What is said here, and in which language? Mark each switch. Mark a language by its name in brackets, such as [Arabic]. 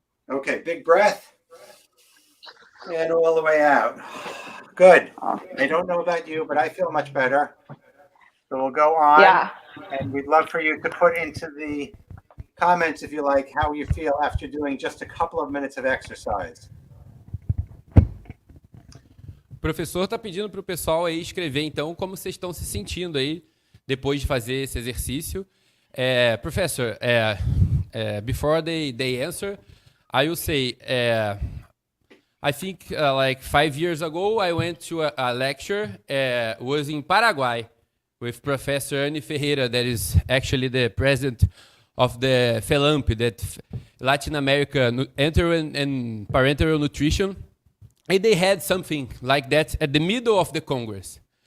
[English] Okay, big breath and all the way out. Good. I don't know about you, but I feel much better. So we'll go on. Yeah. And we'd love for you to put into the comments, if you like, how you feel after doing just a couple of minutes of exercise. [Portuguese] O professor está pedindo para o pessoal aí escrever, então, como vocês estão se sentindo aí depois de fazer esse exercício. [English] Professor, before they answer, I will say, I think like 5 years ago, I went to a lecture, was in Paraguay, with Professor Annie Ferreira, that is actually the president of the Phillips, that Latin America enteral and parenteral nutrition, and they had something like that at the middle of the Congress.